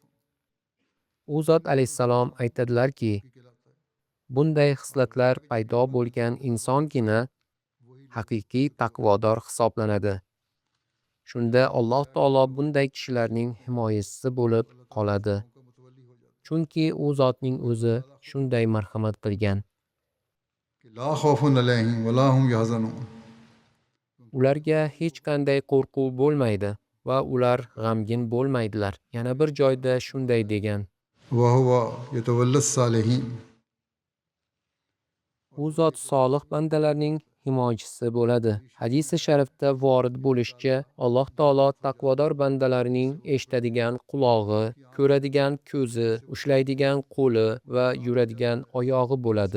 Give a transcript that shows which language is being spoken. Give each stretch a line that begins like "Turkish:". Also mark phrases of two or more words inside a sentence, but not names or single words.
Uzbek: U zot alayhissalom aytadilarki, bunday xislatlar paydo bo'lgan insongina haqiqiy taqvodor hisoblanadi. Shunda Alloh taolo bunday kishilarning himoyachisi bo'lib qoladi. Chunki u zotning o'zi shunday marhamat qilgan.
Arabic: لا خوف عليهم ولا هم يحزنون.
Uzbek: Ularga hech qanday qo'rquv bo'lmaydi va ular g'amgin bo'lmaydilar. Yana bir joyda shunday degan:
Arabic: وهو يتولى الصالحين.
Uzbek: U zot solih bandalarning himoyachisi bo'ladi. Hadisi sharifda vorid bo'lishicha, Alloh taolo taqvodor bandalarining eshitadigan qulog'i, ko'radigan ko'zi, ushlaydigan qo'li va yuradigan oyog'i bo'ladi.